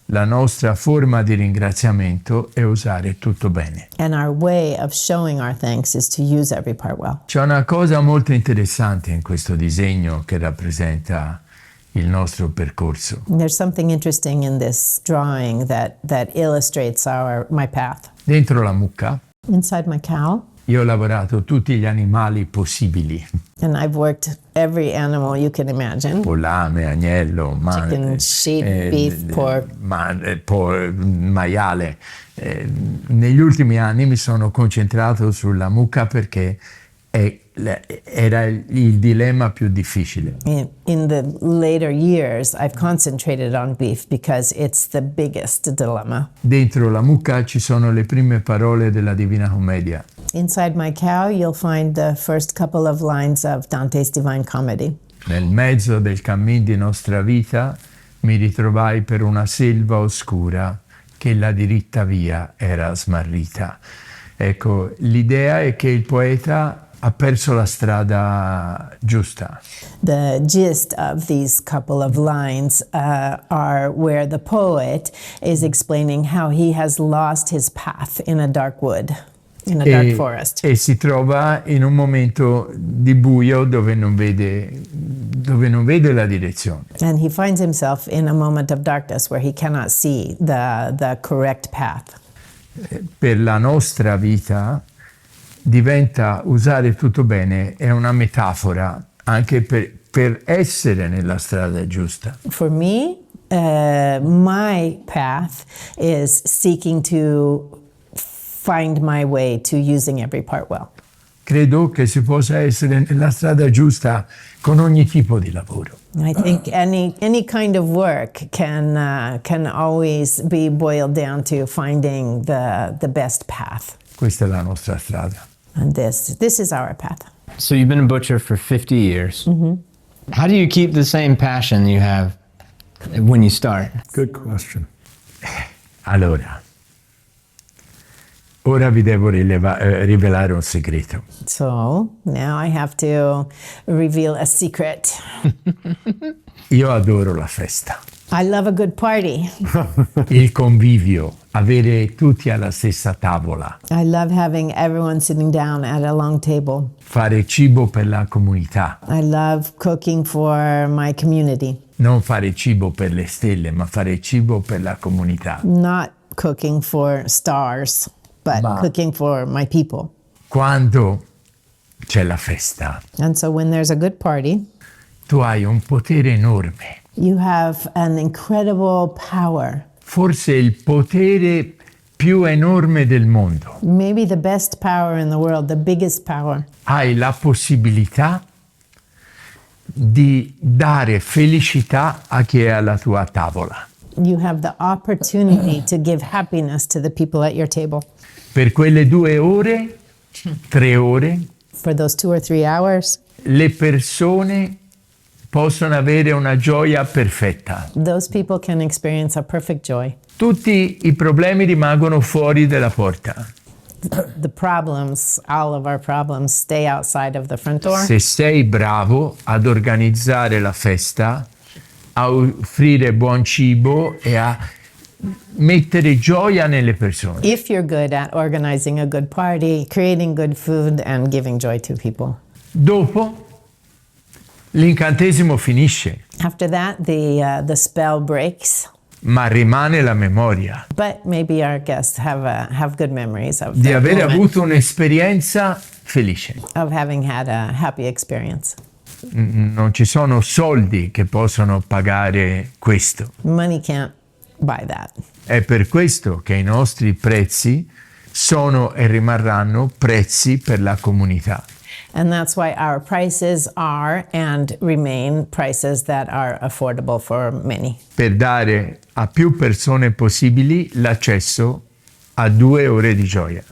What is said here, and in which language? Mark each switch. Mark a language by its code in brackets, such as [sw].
[it] La nostra forma di ringraziamento è usare tutto bene. [en] And our way of showing our thanks is to use every part well. [it] C'è una cosa molto interessante in questo disegno che rappresenta il nostro percorso. [en] There's something interesting in this drawing that illustrates my path. [it] Dentro la mucca [en] Inside my cow, [it] io ho lavorato tutti gli animali possibili, [en] and I've worked every animal you can imagine. [it] polame, agnello, [en] Chicken, sheep, beef, pork. [it] maiale. Negli ultimi anni mi sono concentrato sulla mucca perché era il dilemma più difficile. [en] In the later years, I've concentrated on beef because it's the biggest dilemma. [it] Dentro la mucca ci sono le prime parole della Divina Commedia. [en] Inside my cow, you'll find the first couple of lines of Dante's Divine Comedy. [it] Nel mezzo del cammin di nostra vita mi ritrovai per una selva oscura che la diritta via era smarrita. Ecco, l'idea è che il poeta ha perso la strada giusta. [en] The gist of these couple of lines are where the poet is explaining how he has lost his path in a dark wood, in a dark forest. [it] E si trova in un momento di buio dove non vede la direzione. [en] And he finds himself in a moment of darkness where he cannot see the correct path. [it] Per la nostra vita diventa usare tutto bene, è una metafora anche per essere nella strada giusta. [en] For me, my path is seeking to find my way to using every part well. [it] Credo che si possa essere nella strada giusta con ogni tipo di lavoro. [en] I think any kind of work can always be boiled down to finding the best path. [it] Questa è la nostra strada. [en] And this is our path. So you've been a butcher for 50 years. How do you keep the same passion you have when you start? Good question. [it] Allora, ora vi devo rivelare un segreto. [en] So now I have to reveal a secret. [it] Io adoro la festa, [en] I love a good party. [it] il convivio, avere tutti alla stessa tavola, [en] I love having everyone sitting down at a long table. [it] fare cibo per la comunità, [en] I love cooking for my community, [it] non fare cibo per le stelle, ma fare cibo per la comunità. [en] not cooking for stars, but [it] Ma- [en] cooking for my people. [it] Quando c'è la festa, [en] And so when there's a good party, [it] tu hai un potere enorme, [en] you have an incredible power, [it] forse il potere più enorme del mondo. [en] maybe the best power in the world, the biggest power. [it] Hai la possibilità di dare felicità a chi è alla tua tavola. [en] You have the opportunity to give happiness to the people at your table. [it] Per quelle 2 ore, 3 ore, [en] For those 2 or 3 hours, [it] le persone possono avere una gioia perfetta. [en] those people can experience a perfect joy. [it] Tutti i problemi rimangono fuori dalla porta. [en] The problems, all of our problems, stay outside of the front door. [it] Se sei bravo ad organizzare la festa, a offrire buon cibo e a mettere gioia nelle persone. [en] If you're good at organizing a good party, creating good food, and giving joy to people. [it] Dopo l'incantesimo finisce, [en] After that, the spell breaks. [it] ma rimane la memoria [en] But maybe our guests have good memories of [it] di [en] that [it] aver [en] moment, [it] avuto un'esperienza felice. [en] of having had a happy experience. [it] Non ci sono soldi che possono pagare questo. [en] Money can't buy that. [it] È per questo che i nostri prezzi sono e rimarranno prezzi per la comunità. [en] And that's why our prices are and remain prices that are affordable for many. [it] Per dare a più persone possibili l'accesso a 2 ore di gioia.